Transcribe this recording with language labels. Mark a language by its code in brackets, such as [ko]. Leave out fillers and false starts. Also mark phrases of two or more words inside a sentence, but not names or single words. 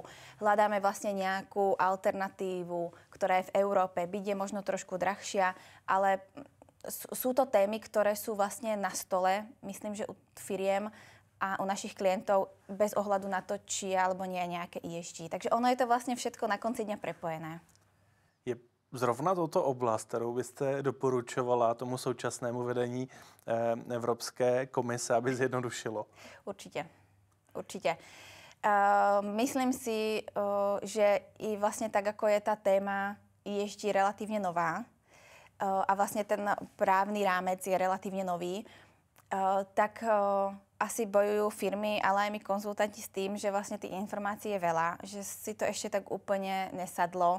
[sk] Hľadáme vlastne nejakú alternatívu, ktorá je v Európe, byť je možno trošku drahšia, ale sú to témy, ktoré sú vlastne na stole, myslím, že u firiem a u našich klientov bez ohľadu na to, či je alebo nie je nejaké ESG. Takže ono je to vlastne všetko na konci dňa prepojené. [cs] Je zrovna toto oblast, kterou byste doporučovala tomu současnému vedení Evropské komise, aby zjednodušilo? [sk] Určite. Myslím si, že i vlastne tak, ako je tá téma ESG relatívne nová a vlastne ten právny rámec je relatívne nový, tak asi bojujú firmy, ale aj my konzultanti s tým, že vlastne tých informácií je veľa, že si to ešte tak úplne nesadlo.